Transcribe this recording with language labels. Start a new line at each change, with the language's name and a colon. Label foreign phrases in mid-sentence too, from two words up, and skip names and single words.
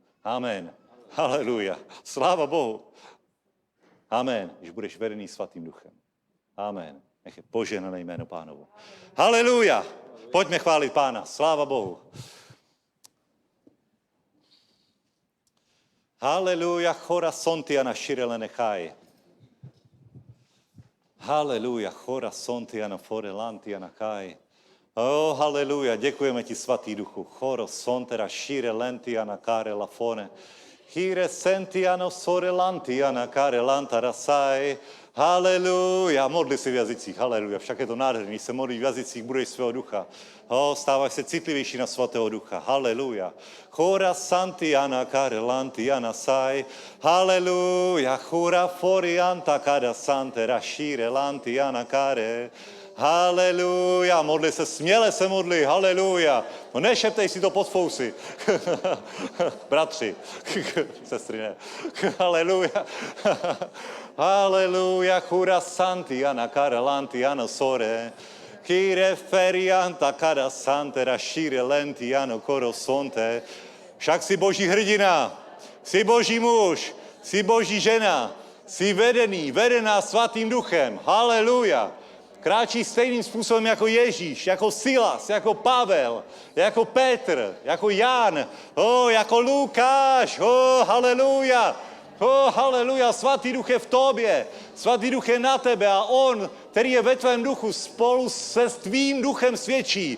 Czech: Amen. Haleluja. Sláva Bohu. Amen. Když budeš vedený svatým duchem. Amen.
Slovak: Nech je požehnané
Czech: jméno Pánovo. Haleluja. Pojďme chválit Pána. Sláva Bohu. Haleluja, chora sontiana širele nechaj. Haleluja, chora sontiana forelantiana chaj. Haleluja, děkujeme ti, svatý duchu. Choro sontera širelentiana kare lafone. Hire sentiano sorelantiana kare lantarasaj. Haleluja, modli si v jazycích, haleluja, však je to nádherný, když se modlí v jazycích, budeš svého ducha. Stáváš se citlivější na svatého ducha, haleluja. Chora santiana kare lantiana sai, haleluja, chora forianta kada santera shire lantiana kare. Haleluja, modli se, směle se modli, haleluja. No nešeptej si to pod fousy. Bratři, sestry ne. Haleluja. Haleluja, chura santiana cara lantiano sore. Kire ferianta cara santera shire lentiano coro sonte. Však jsi boží hrdina, jsi boží muž, jsi boží žena, jsi vedená svatým duchem. Haleluja. Kráčí stejným způsobem jako Ježíš, jako Silas, jako Pavel, jako Petr, jako Jan, jako Lukáš, haleluja, haleluja, svatý duch je v tobě, svatý duch je na tebe a on, který je ve tvém duchu, spolu se s tvým duchem svědčí.